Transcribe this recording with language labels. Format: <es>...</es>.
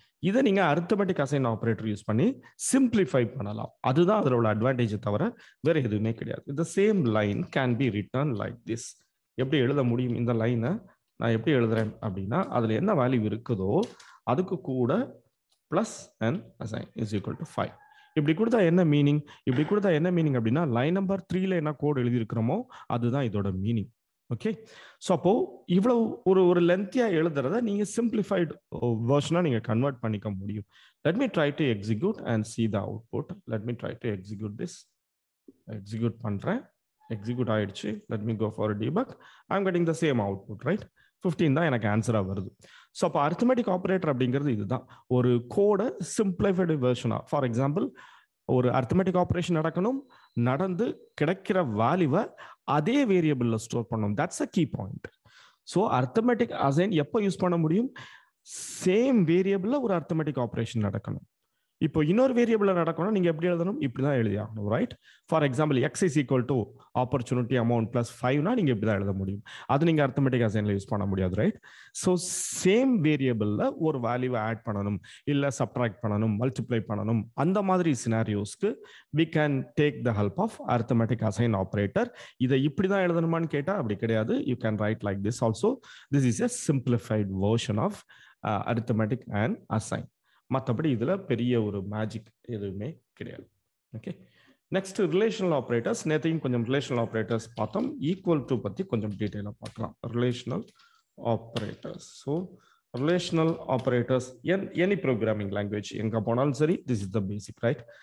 <ta>இதை நீங்க arithmetic assign operator use பண்ணி சிம்பிளிஃபை பண்ணலாம். அதுதான் அதோட அட்வான்டேஜ் தவிர வேற எதுவுமே கிடையாது.</ta> <en>இந்த same line can be return like this.</en> <ta>எப்படி எழுத முடியும்? இந்த லைனை நான் எப்படி எழுதுறேன் அப்படின்னா அதுல என்ன வேல்யூ இருக்குதோ அதுக்கு கூட</ta> <en>plus n assign is equal to 5.</en> <ta>இப்படி கொடுத்தா என்ன மீனிங்? இப்படி கொடுத்தா என்ன மீனிங் அப்படின்னா லைன் நம்பர் 3ல என்ன கோட் எழுதி இருக்கிறோமோ அதுதான் இதோட மீனிங். ஓகே, ஸோ அப்போ இவ்வளவு ஒரு லென்த்தியா எழுதுறத நீங்க சிம்பிளிஃபைடு வெர்ஷனா நீங்க கன்வெர்ட் பண்ணிக்க முடியும்.</ta> <en>Let me try to execute and see the output. Let me try to execute this.</en> <ta>Execute பண்றேன். Execute ஆயிடுச்சு.</ta> <en>Let me go for a debug. I'm getting the same output, right?</en> <ta>15 தான் எனக்கு ஆன்சரா வருது. So அப்போ arithmetic operator அப்படிங்கிறது இதுதான். ஒரு கோடை சிம்பிளிஃபைடு வெர்ஷனா, ஃபார் எக்ஸாம்பிள் ஒரு அரித்மெட்டிக் ஆப்ரேஷன் நடந்து கிடைக்கிற வேல்யூவை அதே வேரியபிள்ல ஸ்டோர் பண்ணணும்.</ta> <en>That's a key point.</en> <ta>So arithmetic assign எப்போ யூஸ் பண்ண முடியும்? சேம் வேரியபிள்ல ஒரு அரித்மெட்டிக் ஆப்ரேஷன் நடக்கணும். இப்போ இன்னொரு வேரியபிள்ல நடக்கணும், நீங்க எப்படி எழுதணும்? இப்படிதான் எழுதி ஆகணும், right? For example X is equal to opportunity amount plus 5னா நீங்க இப்படிதான் எழுத முடியும். அது நீங்க அரித்மெட்டிக் அசைன்ல யூஸ் பண்ண முடியாது, ரைட்? ஸோ சேம் வேரியபிள்ல ஒரு வேல்யூவை ஆட் பண்ணணும், இல்ல சப்ட்ராக்ட் பண்ணணும், மல்டிப்ளை பண்ணணும், அந்த மாதிரி சினாரியோஸ்க்கு</ta> <en>we can take the help of arithmetic assign operator.</en> <ta>இதை இப்படிதான் எழுதணுமான்னு கேட்டா அப்படி கிடையாது.</ta> <en>You can write like this also. This is a simplified version of arithmetic and assign.</en> <ta>மற்றபடி இதுல பெரிய ஒரு மேஜிக் எதுவுமே கிடையாது. Okay, next relational operators. நேற்றையும் கொஞ்சம் ரிலேஷனல் ஆப்ரேட்டர்ஸ் பார்த்தோம். ஈக்குவல் டு பத்தி கொஞ்சம் டீட்டெயிலாக பார்க்கலாம். Relational operators. So relational operators any programming language எங்க போனாலும் சரி,</ta> <en>this is the basic,</en> <ta>right?</ta>